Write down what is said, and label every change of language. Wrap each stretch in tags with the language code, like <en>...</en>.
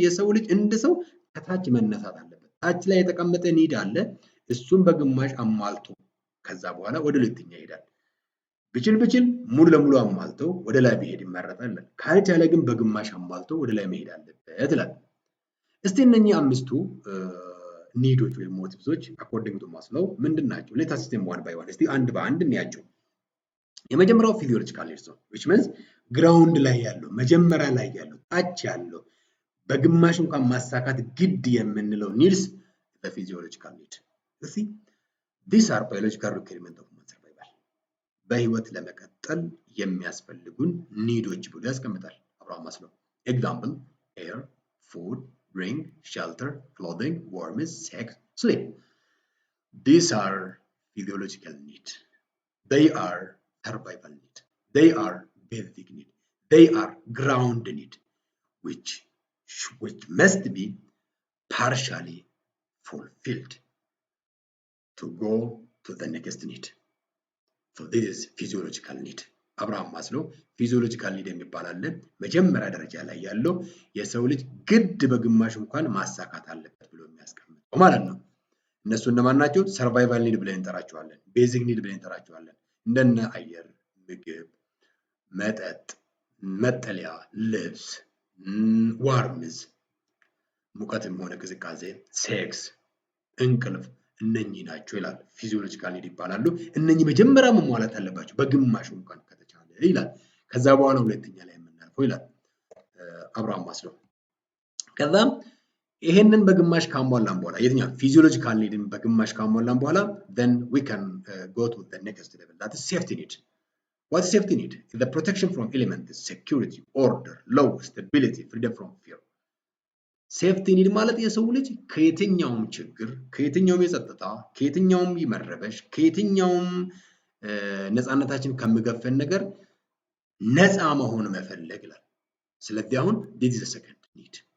<am>የሰው ልጅ እንደ ሰው ከታች መነሳት አለበት። ታች ላይ የተቀመጠ ኒድ አለ። እሱን በግማሽ አሟልቶ ከዛ በኋላ ወደ ሁለተኛ ይሄዳል። ብችል ሙሉ ለሙሉ አሟልቶ ወደ ላይ ቢሄድ ይመረጣል። ካልቻለ ግን በግማሽ አሟልቶ ወደ ላይ መሄድ አለበት ይላል። እስቲ እነኚህ 5ቱ ኒዶች ወይ ሞቲቭሶች አኮርዲንግ ቱ ማስሎው ምንድናቸው? ሌት አስ ሲስተም ዋን ባይ ዋን እስቲ አንድ በአንድ እንያቸው። የመጀመሪያው ፊዚዮሎጂካል ኒድስ ነው</am> <en>which means</en> <am>ግራውንድ ላይ ያለው መጀመሪያ ላይ ያለው ታች ያለው በግማሽ እንኳን ማሳካት ግድ የምንለው ኒድስ</am> <en>the physiological need. You see, these are biological requirements of human survival.</en> <am>በህይወት ለመቀጠል የሚያስፈልጉን ኒዶች ብሎ ያስቀምጣል አብርሃም ማስሎ።</am> <en>Example, air, food, drink, shelter, clothing, warmth, sex, sleep. These are physiological needs. They are survival need. They are basic need. They are ground need, which must be partially fulfilled to go to the next need. So this is physiological need.</en> <am>አብርሃም ማስሎ ፊዚዮሎጂካል ኒድ የሚባል አለ። መጀመሪያ ደረጃ ላይ ያለው የሰው ልጅ ግድ በግማሽ እንኳን ማሳካት አለበት ብሎ የሚያስቀምጠው ማለት ነው። እነሱ እነማን ናቸው? ሰርቫይቫል ኒድ ብለን እንጠራቸዋለን። ቤዚክ ኒድ ብለን እንጠራቸዋለን። እንደነ አየር፣ ምግብ፣ መጠጥ፣ መጠለያ፣ ልብስ፣ ዋርምዝ ሙቀትም ሆነ ቅዝቃዜ፣ ሴክስ፣ እንቅልፍ እነኚህ ናቸው ይላል። ፊዚዮሎጂካል ኒድ ይባላሉ። እነኚህ መጀመሪያ መሟላት አለባቸው በግማሽ እንኳን ከተቻለ ይላል። ከዛ በኋላ ሁለተኛ ላይ የምናልፈው ይላል አብርሃም ማስሎ። ከዛም ይሄንን በግማሽ ካሟላን በኋላ የትኛው ፊዚዮሎጂካል ኒድን በግማሽ ካሟላን በኋላ</am> <en>then we can go to the next level, that is safety need. What is safety need? The protection from elements, security, order, law, stability, freedom from fear.</en> <am>ሴፍቲ ኒድ ማለት የሰው ልጅ ከየትኛውም ችግር፣ ከየትኛውም የጸጥታ፣ ከየትኛውም መረበሽ፣ ከየትኛውም ነፃነታችን ከሚገፈን ነገር ነፃ መሆን መፈለግ ይላል። ስለዚህ አሁን</am> <en>this is the second need.</en>